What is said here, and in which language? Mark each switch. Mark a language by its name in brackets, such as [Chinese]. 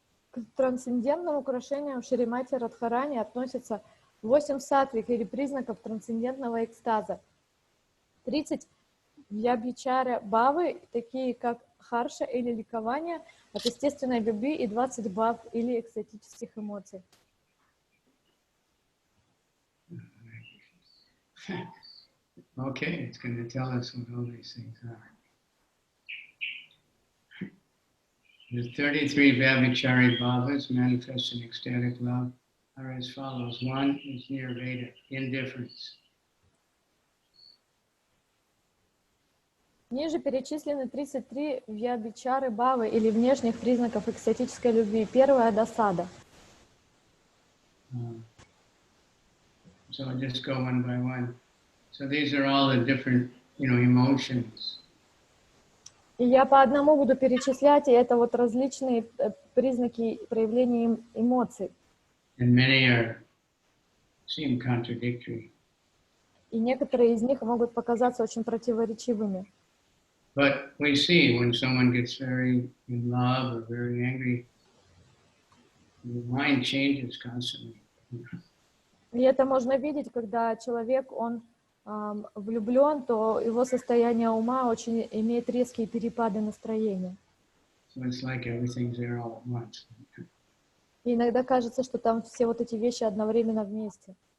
[Russian] К трансцендентным украшениям Шримати Радхарани относятся 8 сатвик или признаков трансцендентного экстаза, 30 вьябхичара бхавы, такие как харша или ликование от естественной любви, и 20 бхав или экстатических эмоций. [English] Okay, it's going to tell us what all these things are. The 33 Vyabhichari bhavas manifest in ecstatic love are as follows. 1 is nirveda, indifference. [Russian] Ниже перечислены 33 вьябхичары бхавы или внешних признаков экстатической любви. Первая — досада. [English] So I'll just go one by one. So these are all the different, emotions. [Russian] И я по одному буду перечислять, и это вот различные признаки проявления эмоций. [English] And many seem contradictory. [Russian] И некоторые из них могут показаться очень противоречивыми. [English] But we see when someone gets very in love or very angry, the mind changes constantly. [Russian] И это можно видеть, когда человек, он влюблен, то его состояние ума очень имеет резкие перепады настроения. [English] So it's like everything's there all at once. [Russian] И иногда кажется, что там все вот эти вещи одновременно вместе.